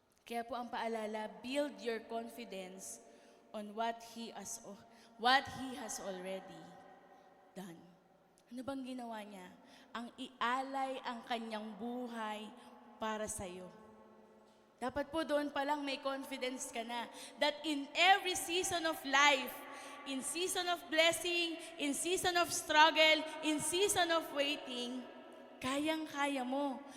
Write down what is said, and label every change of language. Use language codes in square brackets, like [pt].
[tl] Kaya po ang paalala, [en] build your confidence on what He has already done. [tl] Ano bang ginawa niya? Ang ialay ang kanyang buhay para sa iyo. Dapat po doon pa lang may [en] confidence ka na that in every season of life, in season of blessing, in season of struggle, in season of waiting, [tl] kayang-kaya mo.